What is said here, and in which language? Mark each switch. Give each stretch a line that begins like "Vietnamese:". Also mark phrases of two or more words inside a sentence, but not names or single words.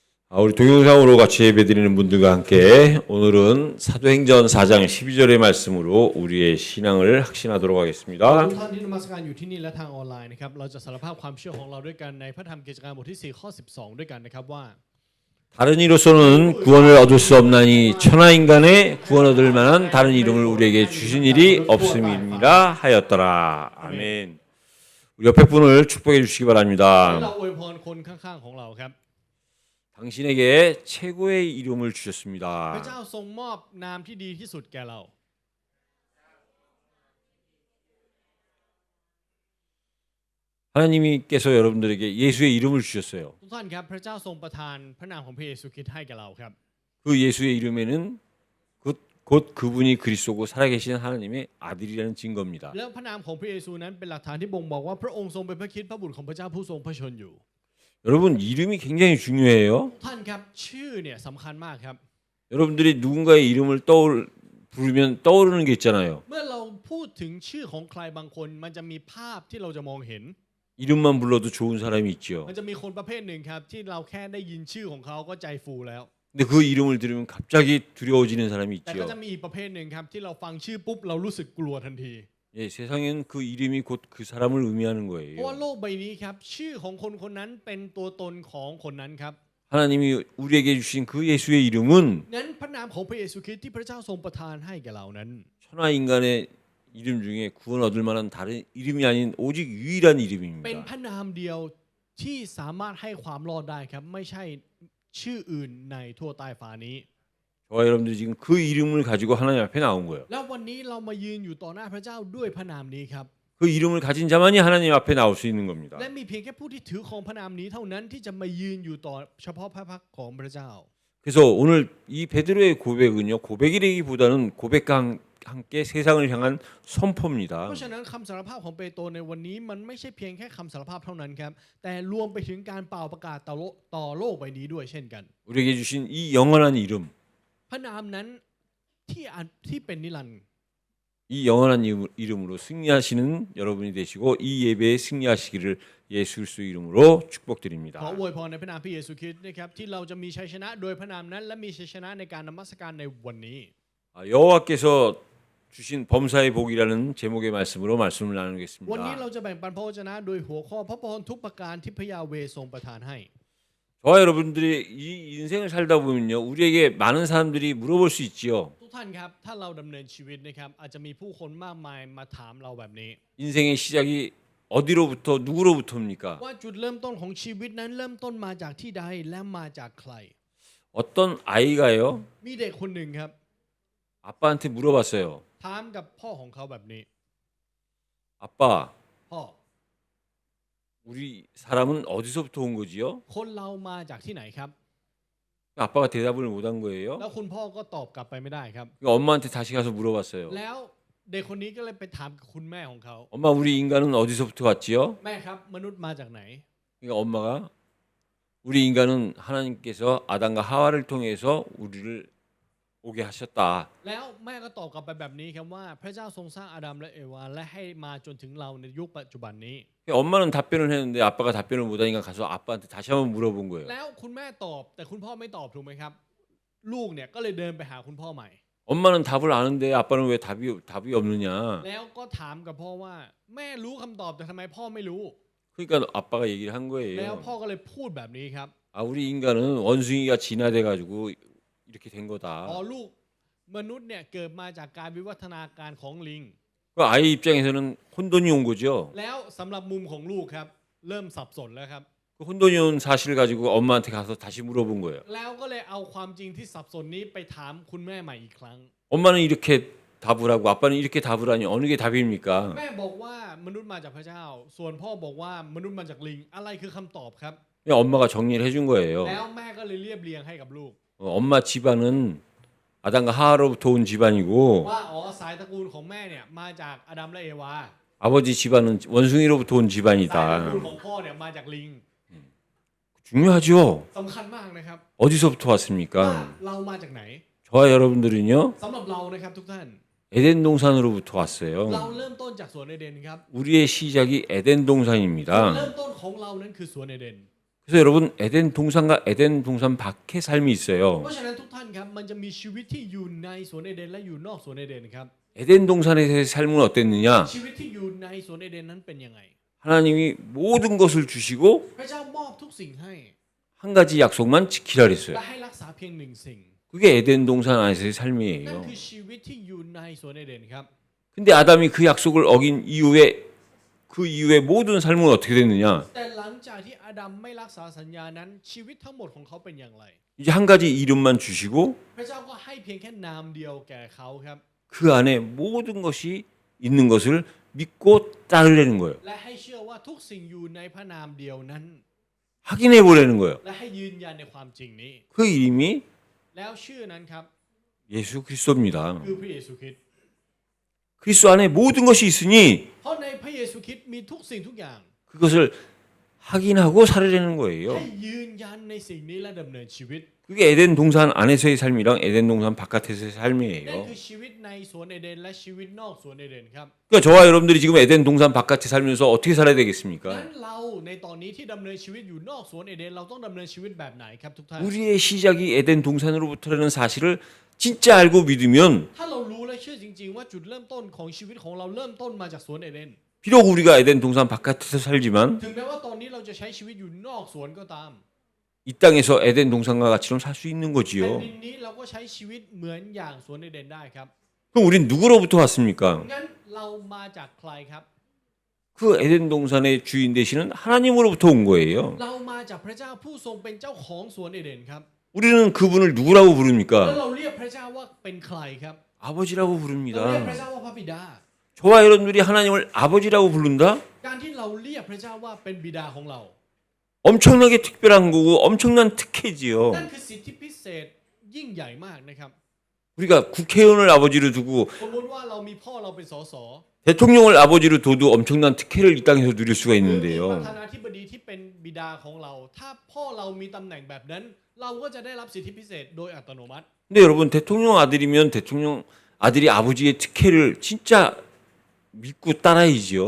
Korean: 우리 동영상으로 같이 예배드리는 분들과 함께 오늘은 사도행전 4장 12절의 말씀으로 우리의 신앙을 확신하도록 하겠습니다.
Thai: ทุกท่านที่นมัสการอยู่ที่นี่และทางออนไลน์นะครับเราจะสารภาพความเชื่อของเราด้วยกันในพระธรรมกิจการบทที่4ข้อ12ด้วยกันนะครับว่า
Korean: 다른 이로서는 구원을 얻을 수 없나니 천하 인간의 구원 얻을 만한 다른 이름을 우리에게 주신 일이 없음이니라 하였더라. 아멘. 우리 옆에 분을 축복해 주시기
Thai: ให้เรา
Korean: 바랍니다.
Thai: อวยพรคนข้างๆของเราครับ
Korean: 당신에게 최고의 이름을
Thai: พระ
Korean: 주셨습니다.
Thai: เจ้าทรงมอบนามที่ดีที่สุดแก่เรา
Korean: 하나님께서 여러분들에게 예수의 이름을 주셨어요.
Thai: ทุกท่านครับพระเจ้าทรงประทานพระนามของพระเยซูคริสต์ให้แก่เราครับ
Korean: 그 예수의 이름에는 곧 그분이 그리스도고 살아계신 하나님의 아들이라는 증거입니다.
Thai: แล้วพระนามของพระเยซูนั้นเป็นหลักฐานที่บ่งบอกว่าพระองค์ทรงเป็นพระคริสต์พระบุตรของพระเจ้าผู้ทรงพระชนอยู่
Korean: 여러분 이름이 굉장히 중요해요.
Thai: ท่านครับชื่อเนี่ยสำคัญมากครับ
Korean: 여러분들이 누군가의 이름을 부르면 떠오르는 게 있잖아요.
Thai: เมื่อเราพูดถึงชื่อของใครบางคนมันจะมีภาพที่เราจะมองเห็น
Korean: 이름만 불러도 좋은 사람이 있죠.
Thai: มันจะมีคนประเภทหนึ่งครับที่เราแค่ได้ยินชื่อของเขาก็ใจฟูแล้ว
Korean: 근데 그 이름을 들으면 갑자기 두려워지는 사람이
Thai: แต่ก็
Korean: 있죠.
Thai: จะมีอีกประเภทหนึ่งครับที่เราฟังชื่อปุ๊บเรารู้สึกกลัวทันที
Korean: 예, 세상엔 그 이름이 곧 그 사람을 의미하는
Thai: เพราะว่า
Korean: 거예요.
Thai: โลกใบนี้ครับชื่อของคนคนนั้นเป็นตัวตนของคนนั้นครับ
Korean: 하나님이 우리에게 주신 그 예수의 이름은
Thai: นั้นพระนามของพระเยซูคริสต์ที่พระเจ้าทรงประทานให้แก่เรานั้น
Korean: 천하 인간의 이름 중에 구원 얻을 만한 다른 이름이 아닌 오직 유일한
Thai: เป็น
Korean: 이름입니다.
Thai: พระนามเดียวที่สามารถให้ความรอดได้ครับไม่ใช่ชื่ออื่นในทั่วใต้ฟ้านี้
Korean: 저와 여러분들이 지금 그 이름을 가지고 하나님 앞에 나온 거예요.
Thai: แล้ววันนี้เรามายืนอยู่ต่อหน้าพระเจ้าด้วยพระนามนี้ครับ
Korean: 그 이름을 가진 자만이 하나님 앞에 나올 수 있는 겁니다.
Thai: และมีเพียงแค่ผู้ที่ถือของพระนามนี้เท่านั้นที่จะมายืนอยู่ต่อเฉพาะพระพักตร์ของพระเจ้า
Korean: 그래서 오늘 이 베드로의 고백은요, 고백이라기보다는 고백과 함께 세상을 향한
Thai: เพ
Korean: 선포입니다.
Thai: ราะฉะนั้นคำสารภาพของเปโตรในวันนี้มันไม่ใช่เพียงแค่คำสารภาพเท่านั้นครับแต่รวมไปถึงการเป่าประกาศต่อโลกใบนี้ด้วยเช่นกัน
Korean: 우리에게 주신 이 영원한 이름,
Thai: พระนามนั้นที่เป็นนิรันดร์
Korean: 이 영원한 이름으로 승리하시는 여러분이 되시고 이 예배에 승리하시기를 예수 그리스도 이름으로
Thai: ขอ
Korean: 축복드립니다.
Thai: อวยพรในพระนามพระเยซูคริสต์นะครับที่เราจะมีชัยชนะโดยพระนามนั้นและมีชัยชนะในการนมัสการในวันนี้
Korean: 여호와께서 주신 범사의 복이라는 제목의 말씀으로 말씀을
Thai: วันนี้
Korean: 나누겠습니다.
Thai: เราจะแบ่งปันพระวจนะโดยหัวข้อพระพรทุกประการที่พระยาเวห์ทรงประทานให้
Korean: 저와 여러분들이 이 인생을 살다 보면요, 우리에게 많은 사람들이 물어볼 수 있지요.
Thai: ทุกท่านครับถ้าเราดำเนินชีวิตนะครับอาจจะมีผู้คนมากมายมาถามเราแบบนี้
Korean: 인생의 시작이 어디로부터 누구로부터입니까?
Thai: ว่าจุดเริ่มต้นของชีวิตนั้นเริ่มต้นมาจากที่ใดและมาจากใคร
Korean: 어떤 아이가요,
Thai: มีเด็กคนหนึ่งครับ
Korean: 아빠한테 물어봤어요.
Thai: ถามกับพ่อของเขาแบบนี้
Korean: 아빠,
Thai: พ่อ
Korean: 우리 사람은 어디서부터 온 거지요?
Thai: คนเรามาจากที่ไหนครับ
Korean: 아빠가 대답을 못한 거예요.
Thai: แล้วคุณพ่อก็ตอบกลับไปไม่ได้ครับ
Korean: 그러니까 엄마한테 다시 가서 물어봤어요.
Thai: แล้วเด็กคนนี้ก็เลยไปถามกับคุณแม่ของเขา
Korean: 엄마, 우리 인간은 어디서부터 왔지요?
Thai: แม่ครับมนุษย์มาจากไหน
Korean: 그러니까 엄마가 우리 인간은 하나님께서 아담과 하와를 통해서 우리를 오게 하셨다.
Thai: แล้วแม่ก็ตอบกลับไปแบบนี้ครับว่าพระเจ้าทรงสร้างอาดัมและเอวาและให้มาจนถึงเราในยุคปัจจุบันนี้
Korean: 엄마는 답변을 했는데 아빠가 답변을 못하니까 가서 아빠한테 다시 한번 물어본 거예요.
Thai: แล้วคุณแม่ตอบแต่คุณพ่อไม่ตอบถูกไหมครับ ลูกเนี่ยก็เลยเดินไปหาคุณพ่อใหม่
Korean: 엄마는 답을 아는데 아빠는 왜 답이 없느냐?
Thai: แล้วก็ถามกับพ่อว่าแม่รู้คำตอบแต่ทำไมพ่อไม่รู้
Korean: 그러니까 아빠가 얘기를 한
Thai: แล้ว
Korean: 거예요.
Thai: พ่อก็เลยพูดแบบนี้ครับ
Korean: 아, 우리 인간은 원숭이가 진화돼 가지고 이렇게 된
Thai: อ๋อ
Korean: 거다.
Thai: ลูกมนุษย์เนี่ยเกิดมาจากการวิวัฒนาการของลิง
Korean: 그 아이 입장에서는 혼돈이 온 거죠.
Thai: แล้วสำหรับมุมของลูกครับเริ่มสับสนแล้วครับ
Korean: 그 혼돈이 온 사실을 가지고 엄마한테 가서 다시 물어본 거예요.
Thai: แล้วก็เลยเอาความจริงที่สับสนนี้ไปถามคุณแม่ใหม่อีกครั้ง
Korean: 엄마는 이렇게 답을 하고 아빠는 이렇게 답을 하니 어느 게 답입니까?
Thai: แม่บอกว่ามนุษย์มาจากพระเจ้า ส่วนพ่อบอกว่ามนุษย์มาจากลิงอะไรคือคำตอบครับ
Korean: 그냥 엄마가 정리를 해준 거예요.
Thai: แล้วแม่ก็เลยเรียบเรียงให้กับลูก
Korean: 엄마 집안은 아담과 하와로부터 온 집안이고
Thai: ว่าอ๋อสายตระกูลของแม่เนี่ยมาจากอาดัมและเอวา
Korean: 아버지 집안은 원숭이로부터 온
Thai: สายตระ
Korean: 집안이다.
Thai: กูลของพ่อเนี่ยมาจากลิง
Korean: 중요하죠.
Thai: สำคัญมากนะครับ
Korean: 어디서부터
Thai: ว่า
Korean: 왔습니까?
Thai: เรามาจากไหน
Korean: 저와 여러분들은요,
Thai: สำหรับเรานะครับทุกท่าน
Korean: 에덴 동산으로부터 왔어요.
Thai: เราเริ่มต้นจากสวนเอเดนครับ
Korean: 우리의 시작이 에덴
Thai: จุด
Korean: 동산입니다.
Thai: เริ่มต้นของเรานั้นคือสวนเอเดน
Korean: 그래서 여러분 에덴 동산과 에덴 동산 밖의 삶이
Thai: เพ
Korean: 있어요.
Thai: ราะฉะนั้นทุกท่านครับมันจะมีชีวิตที่อยู่ในสวนเอเดนและอยู่นอกสวนเอเดนครับ
Korean: 에덴 동산에서의 삶은 어땠느냐?
Thai: ชีวิตที่อยู่ในสวนเอเดนนั้นเป็นยังไง
Korean: 하나님이 모든 것을 주시고
Thai: พระเจ้ามอบทุกสิ่งให้
Korean: 한 가지 약속만 지키라
Thai: และ
Korean: 그랬어요.
Thai: ให้รักษาเพียงหนึ่งสิ่ง
Korean: 그게 에덴 동산 안에서의
Thai: นั่น
Korean: 삶이에요.
Thai: คือชีวิตที่อยู่ในสวนเอเดนครับ
Korean: 근데 아담이 그 약속을 어긴 이후에 그 이후에 모든 삶은 어떻게 됐느냐?
Thai: แต่หลังจากที่อาดัมไม่รักษาสัญญานั้นชีวิตทั้งหมดของเขาเป็นอย่างไร
Korean: 이제 한 가지 이름만 주시고
Thai: พระเจ้าก็ให้เพียงแค่นามเดียวแก่เขาครับ
Korean: 그 안에 모든 것이 있는 것을 믿고 따르려는 거예요.
Thai: และให้เชื่อว่าทุกสิ่งอยู่ในพระนามเดียวนั้น
Korean: 확인해 보려는 거예요.
Thai: และให้ยืนยันในความจริงนี้
Korean: 그 이름이
Thai: แล้วชื่อนั้นครับ
Korean: 예수 그리스도입니다.
Thai: คือพระเยซูคริสต์
Korean: 그리스도 안에 모든 것이 있으니
Thai: เพราะในพระเยซูคริสต์มีทุกสิ่งทุกอย่าง
Korean: 그것을 확인하고 살으려는
Thai: ให้
Korean: 거예요.
Thai: ยืนยันในสิ่งนี้และดำเนินชีวิต
Korean: 그게 에덴 동산 안에서의 삶이랑 에덴 동산 바깥에서의
Thai: นั่น
Korean: 삶이에요.
Thai: คือชีวิตในสวนเอเดนและชีวิตนอกสวนเอเดนครับ
Korean: 그러니까 저와 여러분들이 지금 에덴 동산 바깥에 살면서 어떻게 살아야
Thai: งั้น
Korean: 되겠습니까?
Thai: เราในตอนนี้ที่ดำเนินชีวิตอยู่นอกสวนเอเดนเราต้องดำเนินชีวิตแบบไหนครับทุกท่าน
Korean: 우리의 시작이 에덴 동산으로부터라는 사실을 진짜 알고 믿으면
Thai: ถ้าเรารู้และเชื่อจริงๆว่าจุดเริ่มต้นของชีวิตของเราเริ่มต้นมาจากสวนเอเดน
Korean: 비록 우리가 에덴 동산 바깥에서 살지만
Thai: ถึงแม้ว่าตอนนี้เราจะใช้ชีวิตอยู่นอกสวนก็ตาม
Korean: 이 땅에서 에덴 동산과 같이럼 살 수 있는
Thai: แผ่น
Korean: 거지요.
Thai: ดินนี้เราก็ใช้ชีวิตเหมือนอย่างสวนเอเดนได้ครับ
Korean: 그럼 우린 누구로부터 왔습니까?
Thai: งั้นเรามาจากใครครับ
Korean: 그 에덴 동산의 주인 되시는 하나님으로부터 온 거예요.
Thai: เรามาจากพระเจ้าผู้ทรงเป็นเจ้าของสวนเอเดนครับ
Korean: 우리는 그분을 누구라고
Thai: แล้ว
Korean: 부릅니까?
Thai: เราเรียกพระเจ้าว่าเป็นใครครับ
Korean: 아버지라고
Thai: เราเรียกพระ
Korean: 부릅니다.
Thai: เจ้าว่าพระบิดา
Korean: 저와 여러분들이 하나님을 아버지라고 부른다?
Thai: การที่เราเรียกพระเจ้าว่าเป็นบิดาของเรา
Korean: 엄청나게 특별한 거고 엄청난 특혜지요.
Thai: นั่นคือสิทธิพิเศษยิ่งใหญ่มากนะครับ
Korean: 우리가 국회의원을 아버지로 두고
Thai: สมมติว่าเรามีพ่อเราเป็นสส
Korean: 대통령을 아버지로 둬도 엄청난 특혜를 이 땅에서 누릴 수가
Thai: หรือมีประ
Korean: 있는데요.
Thai: ธานาธิบดีที่เป็นบิดาของเรา ถ้าพ่อเรามีตำแหน่งแบบนั้น เราก็จะได้รับสิทธิพิเศษโดยอัตโนมัติ
Korean: 근데 여러분 대통령 아들이면 대통령 아들이 아버지의 특혜를 진짜 믿고 따라야지요.